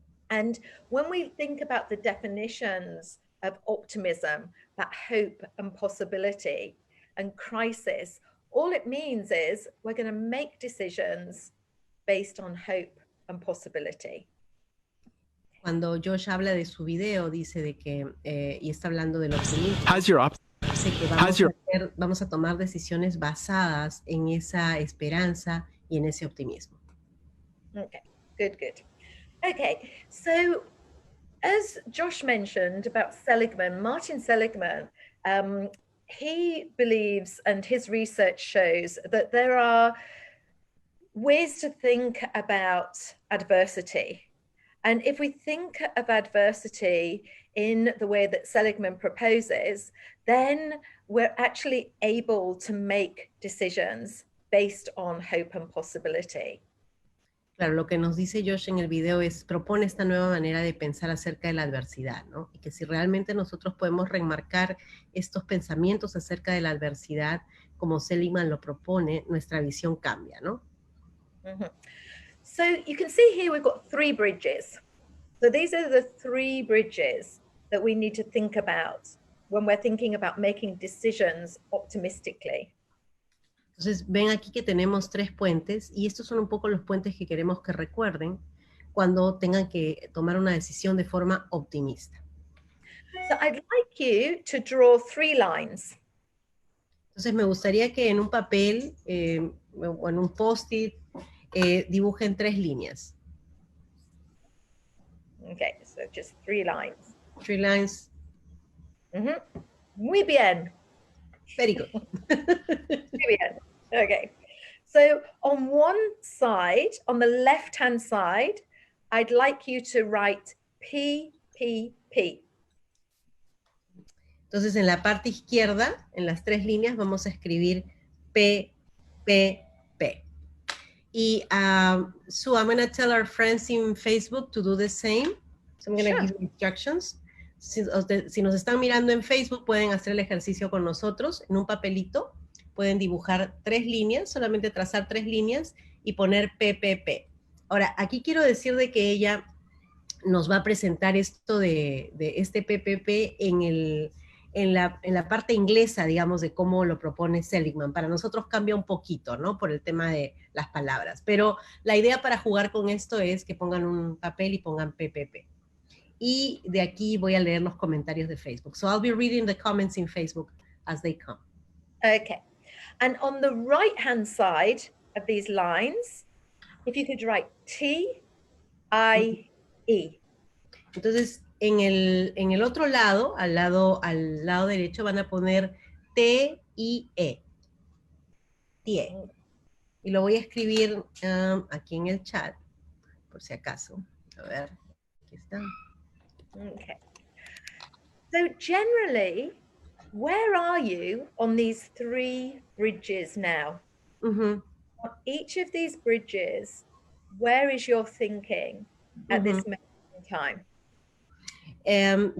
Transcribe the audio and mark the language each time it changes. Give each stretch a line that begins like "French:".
English: And when we think about the definitions of optimism, that hope and possibility and crisis, all it means is we're going to make decisions based on hope and possibility.
Spanish: Cuando Josh habla de su video, dice de que, y está hablando del optimismo, dice que vamos a tomar decisiones basadas en esa esperanza y en ese optimismo.
English: Okay, good, good. Okay, so as Josh mentioned about Seligman, Martin Seligman, he believes, and his research shows, that there are ways to think about adversity. And if we think of adversity in the way that Seligman proposes, then we're actually able to make decisions based on hope and possibility.
Spanish: Claro, lo que nos dice Josh en el video propone esta nueva manera de pensar acerca de la adversidad, ¿no? Y que si realmente nosotros podemos remarcar estos pensamientos acerca de la adversidad, como Seligman lo propone, nuestra visión cambia, ¿no? Mm-hmm.
English: So you can see here we've got 3 bridges. So these are the 3 bridges that we need to think about when we're thinking about making decisions optimistically.
Spanish: Entonces ven aquí que tenemos 3 puentes y estos son un poco los puentes que queremos que recuerden cuando tengan que tomar una decisión de forma optimista.
English: So I'd like you to draw 3 lines.
Spanish: Entonces me gustaría que en un papel o en un post-it dibujen 3 líneas.
English: Okay, so just 3 lines. 3 lines.
Spanish: Mm-hmm. Muy bien.
English: Very good.
Spanish: Muy bien.
English: Okay, so on one side, on the left-hand side, I'd like you to write P, P, P.
Spanish: Entonces en la parte izquierda, en las 3 líneas, vamos a escribir P, P, P. Y
English: so I'm going to tell our friends in Facebook to do the same. So I'm going to give instructions.
Spanish: Si nos están mirando en Facebook, pueden hacer el ejercicio con nosotros en un papelito. Pueden dibujar 3 líneas, solamente trazar 3 líneas y poner PPP. Ahora, aquí quiero decir de que ella nos va a presentar esto de este PPP en la parte inglesa, digamos, de cómo lo propone Seligman. Para nosotros cambia un poquito, ¿no? Por el tema de las palabras. Pero la idea para jugar con esto es que pongan un papel y pongan PPP. Y de aquí voy a leer los comentarios de Facebook.
English: So I'll be reading the comments in Facebook as they come. Okay. And on the right-hand side of these lines, if you could write T, I, E.
Spanish: Entonces, en el otro lado, al lado derecho, van a poner T-I-E. TIE. Y lo voy a escribir aquí en el chat, por si acaso. A ver, aquí está.
English: Okay. So generally, where are you on these 3 bridges now? Uh-huh. On each of these bridges, where is your thinking at this moment in time?